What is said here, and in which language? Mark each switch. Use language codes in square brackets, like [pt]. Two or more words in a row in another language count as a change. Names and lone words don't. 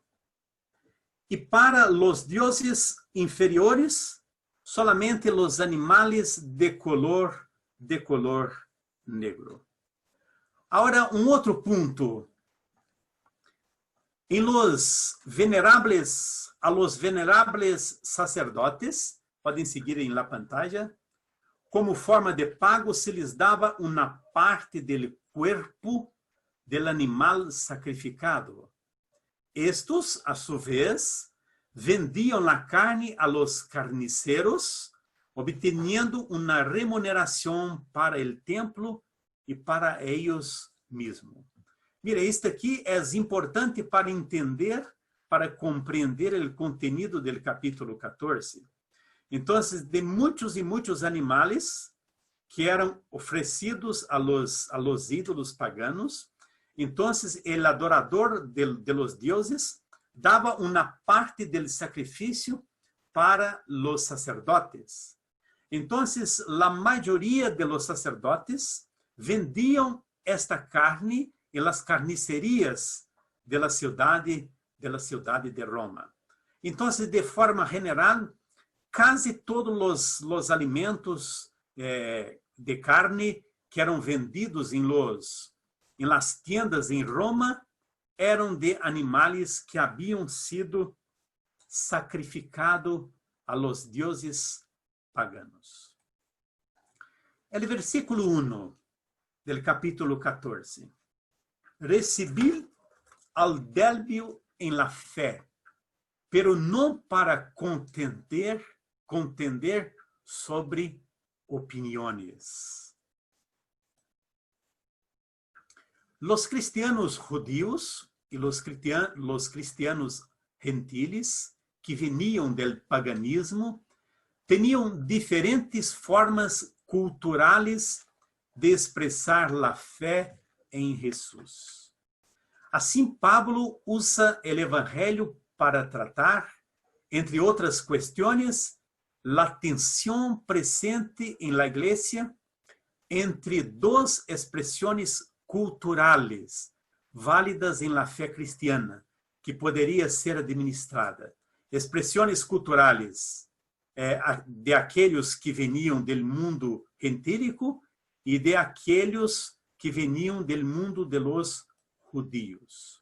[pt] E para os deuses inferiores, solamente os animais de [es] color negro. [pt] Agora, um outro ponto. [es] A los venerables sacerdotes, [pt] podem seguir em [es] la pantalla, [pt] como forma de pago se lhes dava uma parte do corpo [es] del animal sacrificado. Estos, a su vez, vendiam la carne a los carniceros, obteniendo una remuneración para el templo y para ellos mismos. Mira, [pt] isto aqui é importante para entender, para compreender o contenido do capítulo 14. Então, de muitos e muitos animais que eram oferecidos [es] a los ídolos paganos, [pt] então, o adorador de los deuses dava uma parte do sacrifício para os sacerdotes. Então, a maioria de [es] los sacerdotes [pt] vendiam esta carne em [es] las carnicerias de la [pt] cidade de Roma. Então, de forma general, quase todos os alimentos de carne que eram vendidos em [es] las tiendas [pt] em Roma eram de animais que haviam sido sacrificados a los deuses paganos. O versículo 1 do capítulo 14. Recebi [es] al débil en la fé, pero [pt] não para contender sobre opiniões. [es] Los cristianos judíos y los cristianos gentiles que veniam del paganismo tinham diferentes formas culturales de expressar la fé em Jesus. [pt] Assim, Pablo usa o evangelho para tratar, entre outras questões, a tensão presente em la igreja entre duas expressões culturales válidas em [es] la fé cristiana, [pt] que poderia ser administrada. Expressões culturales de aqueles que veniam do mundo gentílico e de aqueles que veniam do mundo de [es] los judíos.